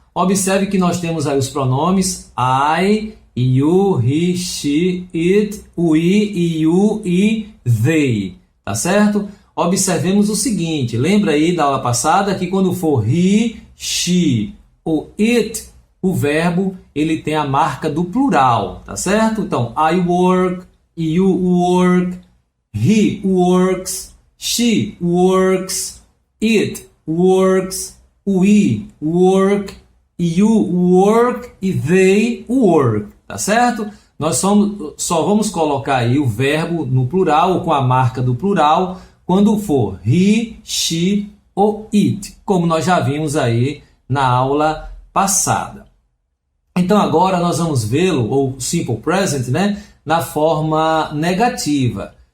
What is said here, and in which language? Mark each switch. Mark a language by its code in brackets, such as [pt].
[pt] Observe que nós temos aí os pronomes I, you, he, she, it, we, you e they, tá certo? Observemos o seguinte, lembra aí da aula passada que quando for he, she ou it, o verbo ele tem a marca do plural, tá certo? [en] Então, I work, you work, he works, she works, it works, we work, you work e they work, [pt] tá certo? Nós só vamos colocar aí o verbo no plural ou com a marca do plural quando for he, she ou it, como nós já vimos aí na aula passada. Então agora nós vamos vê-lo, ou Simple Present, né, na forma negativa.